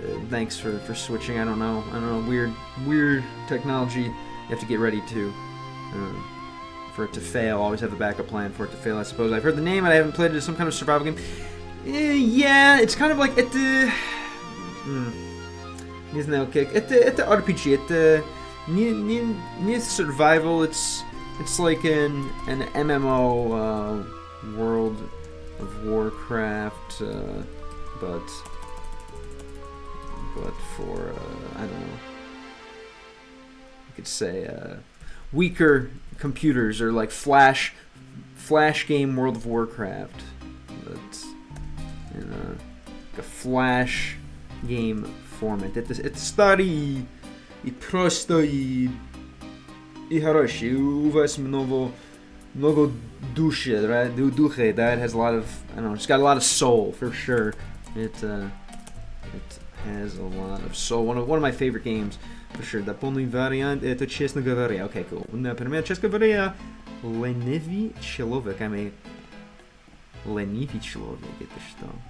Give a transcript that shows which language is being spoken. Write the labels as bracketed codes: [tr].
[en] Thanks for switching. I don't know. Weird technology. You have to get ready to for it to fail. Always have a backup plan for it to fail, I suppose. I've heard the name, and I haven't played it. It's some kind of survival game. Yeah, it's kind of like это. [ru] Не знаю как. Это RPG. Это не survival. [en] It's like an MMO world of Warcraft, but for I don't know. You could say weaker computers, or like flash game World of Warcraft, but in a flash game format. [ru] Это старый и просто и хороший. У вас много души, right? [en] Duche, that has a lot of, I don't know, it's got a lot of soul for sure. It has a lot of soul. One of my favorite games for sure. [ru] Дополнительный вариант, это честно говоря. [en] Okay, cool. [ru] Например, честно говоря, ленивый человек. Ленивый человек, это что?